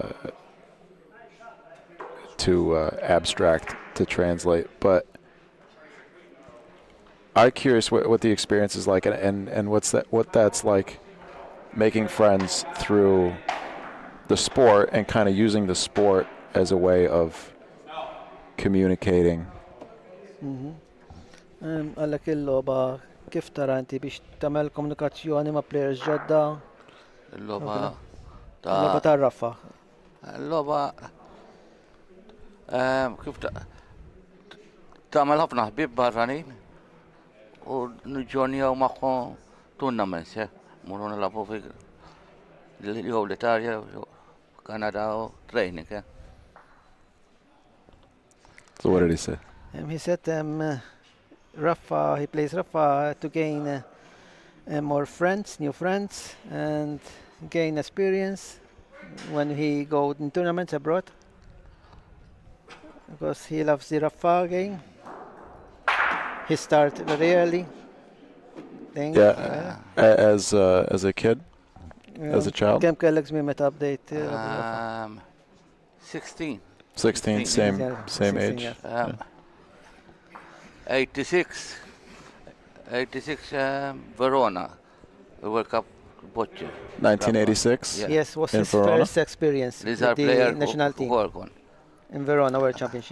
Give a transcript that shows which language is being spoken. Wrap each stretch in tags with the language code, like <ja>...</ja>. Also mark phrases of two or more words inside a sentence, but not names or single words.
<en>too abstract to translate, but I'm curious what the experience is like, and what that's like, making friends through the sport and kind of using the sport as a way of communicating.</en> <mt>Għallek il-loba kif tara inti biex tagħmel komunikazzjoni ma' players ġodda? Il-loba Il-loba ta' Raffa. Il-loba kif tagħmel ħafna ħbieb barranin u nġornijaw magħhom tournaments, muru nilagħbu fi jew l-Italja jew Canada u training.</mt> <en>So what did he say? He said Raffa, he plays Raffa to gain more friends, new friends, and gain experience when he goes in tournaments abroad. Because he loves the Raffa game. He started very early. As a kid, as a child.</en> <mt>Kem kellek żmien meta bdejt?</mt> <en>16. 16, same age. 86 Verona, World Cup Bocce. 1986. Yes, was in his Verona? first experience with the national team in Verona World Championship.</en>